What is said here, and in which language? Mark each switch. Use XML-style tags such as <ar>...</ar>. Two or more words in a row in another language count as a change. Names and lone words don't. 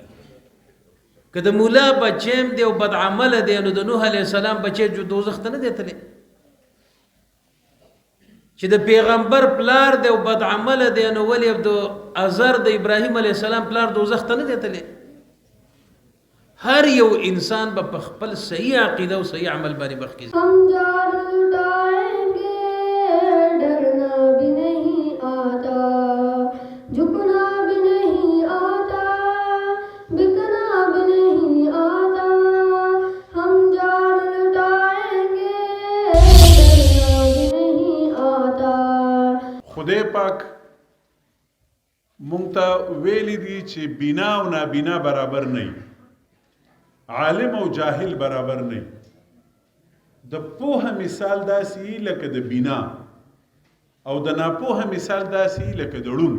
<ps>که د مولا بچیم دی او بد عمله دی، نو د نوح</ps> <ar>علیه السلام</ar> <ps>بچی دوزخ ته نه دی تللی. چې د پیغمبر پلار دی او بد عمله دی، نو ولې د ازر د ابراهیم</ps> <ar>علیه السلام</ar> <ps>پلار دوزخ ته نه دی تللی. هر یو انسان به په خپل صحیح عقیده او صحیح عمل باندې مخ کېږي.</ps> <ur>ہم جان لٹائیں گے، ڈرنا بھی نہیں آتا، جھکنا بھی نہیں آتا، بکنا بھی نہیں آتا. ہم جان لٹائیں گے، ڈرنا بھی نہیں آتا.</ur> <ps>خدای پاک مونږ ته ویلي دي چې بنا او نابینا برابر نه وي، عالم او جاهل برابر نه. د پوهه مثال داسې لکه د بینا، او د ناپوهه مثال داسې لکه د ړوند.</ps>